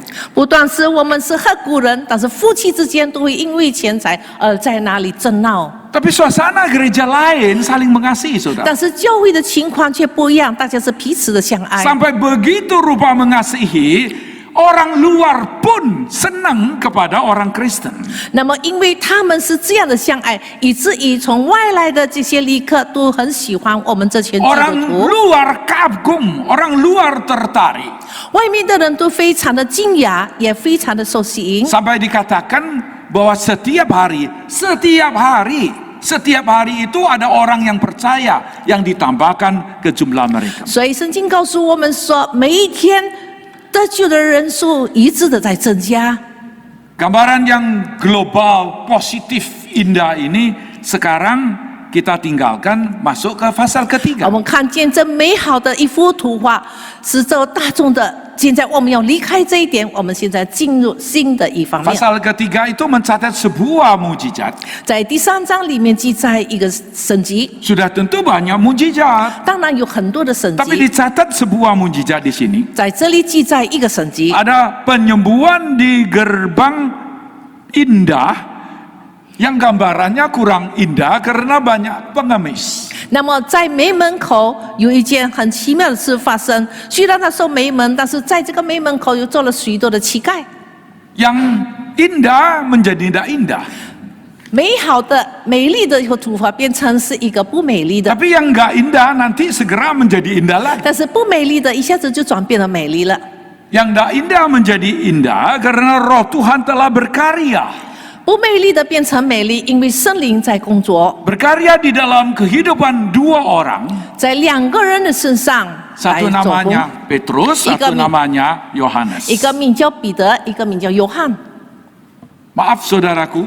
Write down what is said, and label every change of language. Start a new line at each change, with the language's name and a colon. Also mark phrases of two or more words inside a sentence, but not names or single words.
Chinese: 不但是我们是合股人，但是夫妻之间都会因为钱财在哪里争闹。
Indonesian: Tapi suasana gereja lain saling mengasihi, saudara.
Chinese: 但是教会的情况却不一样，大家是彼此的相爱。
Indonesian: Sampai begitu rupa mengasihi, orang luar pun senang kepada orang Kristen.
Chinese: 那么，因为他们是这样的相爱，以至于从外来的这些旅客都很喜欢我们这群基督
Indonesian: Orang
Chinese: 徒。
Indonesian: luar kagum, orang luar tertarik.
Chinese: 外面的人都非常的惊讶，也非常的受吸引。
Indonesian: Sampai dikatakan bahwa setiap hari itu ada orang yang percaya yang ditambahkan ke jumlah mereka.
Chinese: 所以圣经告诉我们说，每一天得救的人数一致的在增加。
Indonesian: Gambaran yang global, positif, indah ini sekarang kita tinggalkan masuk ke pasal
Chinese: 我
Indonesian: ketiga.
Chinese: 们看见这美好的一幅图画，是这大众的。现在我们要离开这一点，我们现在进入新的一方面。
Indonesian: Pasal ketiga itu mencatat sebuah mujizat.
Chinese: 在第3章里面记载一个神迹，
Indonesian: Sudah tentu banyak mujizat,
Chinese: 当然有很多的神
Indonesian: tapi
Chinese: 迹，
Indonesian: dicatat sebuah mujizat di sini.
Chinese: 在这里记载一个神迹。
Indonesian: Ada penyembuhan di gerbang indah yang gambarannya kurang indah karena banyak pengemis.
Chinese: 那么在梅门口有一件很奇妙的事发生，虽然他说梅门，但是在这个梅门口又做了许多的乞丐。
Indonesian: Yang indah menjadi tidak indah.
Chinese: 美好的、美丽的一个图画变成是一个不美丽的，
Indonesian: Tapi yang nggak indah nanti segera menjadi indah lagi.
Chinese: 但是不美丽的一下子就转变了美丽了。
Indonesian: Yang tidak indah menjadi indah karena Roh Tuhan telah berkarya.
Chinese: 不美丽的变成美丽，因为圣灵在工作，
Indonesian: Berkarya di dalam kehidupan 2 orang.
Chinese: 在2个人的身上来
Indonesian: Satu
Chinese: 做工。
Indonesian: namanya Petrus, satu namanya Yohanes.
Chinese: 一个名叫彼得，一个名叫约翰。
Indonesian: Maaf saudaraku,